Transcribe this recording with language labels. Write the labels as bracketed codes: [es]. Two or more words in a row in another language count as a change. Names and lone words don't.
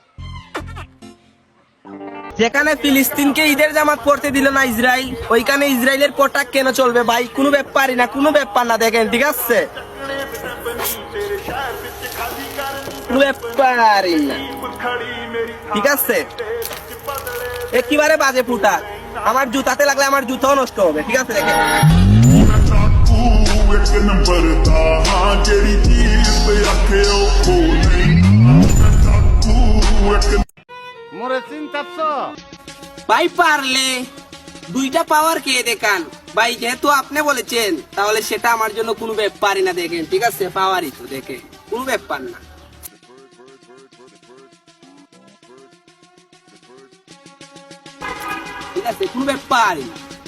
[bn] যেখানে ফিলিস্তিনকে ঈদের জামাত পড়তে দিল না ইসরায়েল, ওইখানে ইসরায়েলের পোশাক কেন চলবে ভাই? কোনো ব্যাপারই না, কোনো ব্যাপার না। দেখেন ঠিক আছে, কোনো ব্যাপারই না। ঠিক আছে, একেবারে বাজে ফুটা। আমার জুতাতে লাগলে আমার জুতাও নষ্ট হবে। ঠিক আছে, দেখেন [pa] ਇੱਕ ਨੰਬਰ ਦਾ ਹਾਂ ਜਿਹੜੀ ਚੀਜ਼ ਤੇ ਆਖੇ ਉਹ ਨਹੀਂ ਇੱਕ [bn] মোরে চিন্তাচ্ছ? ভাই পারলে 2টা পাওয়ার খেয়ে দেখান। ভাই যেহেতু আপনি বলেছেন তাহলে সেটা আমার জন্য কোনো ব্যাপারই না। দেখেন ঠিক আছে, পাওয়ারই তো, দেখেন কোনো ব্যাপার না। ঠিক আছে, কোনো ব্যাপারই না।